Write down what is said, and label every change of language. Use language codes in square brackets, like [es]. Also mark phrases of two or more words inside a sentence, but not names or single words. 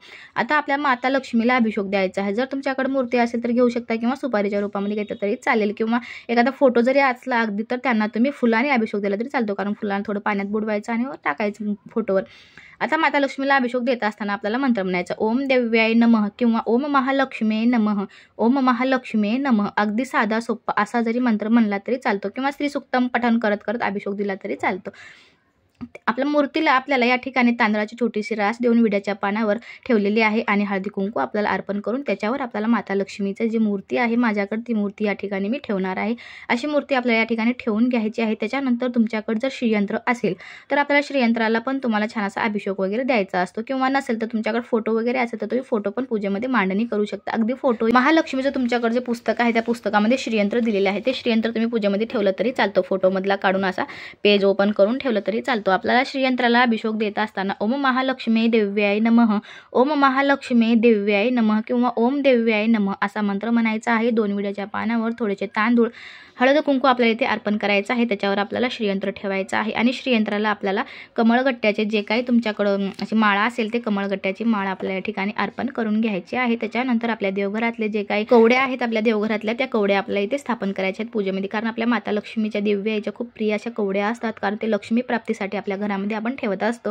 [mr] आता आपल्या माता लक्ष्मीला अभिषेक द्यायचा आहे। जर तुमच्याकडे मूर्ती असेल तर घेऊ शकता किंवा सुपारीच्या रूपामध्ये घेतलं तरी चालेल, किंवा एखादा फोटो जरी असला अगदी तर त्यांना तुम्ही फुलाने अभिषेक दिला तरी चालतो, कारण फुलांना थोडं पाण्यात बुडवायचं आणि टाकायचं फोटोवर। आता माता लक्ष्मीला अभिषेक देत असताना आपल्याला मंत्र म्हणायचा, [sa] ओम देव्याय नमः किंवा ओम महालक्ष्मी नमः, ओम महालक्ष्मी नमः। [mr] अगदी साधा सोपा असा जरी मंत्र म्हणला तरी चालतो, किंवा श्री सुक्तम पठण करत करत अभिषेक दिला तरी चालतो। आपल्या मूर्तीला आपल्याला या ठिकाणी तांदळाची छोटीशी रास देऊन विड्याच्या पानावर ठेवलेली आहे आणि हळदी कुंकू आपल्याला अर्पण करून त्याच्यावर आपल्याला माता लक्ष्मीची जी मूर्ती आहे माझ्याकडे ती मूर्ती या ठिकाणी मी ठेवणार आहे, अशी मूर्ती आपल्याला या ठिकाणी ठेवून घ्यायची आहे। त्याच्यानंतर तुमच्याकडे जर श्रीयंत्र असेल तर आपल्याला श्रीयंत्राला पण तुम्हाला छान असा अभिषेक वगैरे द्यायचा असतो, किंवा नसेल तर तुमच्याकडे फोटो वगैरे असेल तर तुम्ही फोटो पण पूजेमध्ये मांडणी करू शकता। अगदी फोटो महालक्ष्मीचं तुमच्याकडे जे पुस्तक आहे त्या पुस्तकामध्ये श्रीयंत्र दिलेले आहे, ते श्रीयंत्र तुम्ही पूजेमध्ये ठेवलं तरी चालतं, फोटोमधला काढून असा [en] page open [mr] करून ठेवलं तरी चालतं। आपल्याला श्रीयंत्राला अभिषेक देत असताना [sa] ओम महालक्ष्मी देव्याय नमः, ओम महालक्ष्मी देव्याय नमः [mr] किंवा [sa] ओम देव्याय नमः [mr] असा मंत्र म्हणायचा आहे। 2 विड्याच्या पानावर थोडेसे तांदूळ हळद कुंकू आपल्याला इथे अर्पण करायचं आहे, त्याच्यावर आपल्याला श्रीयंत्र ठेवायचं आहे आणि श्रीयंत्राला आपल्याला कमळगट्ट्याचे जे काही तुमच्याकडं अशी माळा असेल ते कमळगट्ट्याची माळा आपल्या या ठिकाणी अर्पण करून घ्यायची आहे। त्याच्यानंतर आपल्या देवघरातले जे काही कवड्या आहेत आपल्या देवघरातल्या त्या कवड्या आपल्याला इथे स्थापन करायच्या आहेत पूजेमध्ये, कारण आपल्या माता लक्ष्मीच्या दिव्य याच्या खूप प्रिय अशा कवड्या असतात, कारण ते लक्ष्मी प्राप्तीसाठी आपल्या घरामध्ये आपण ठेवत असतो।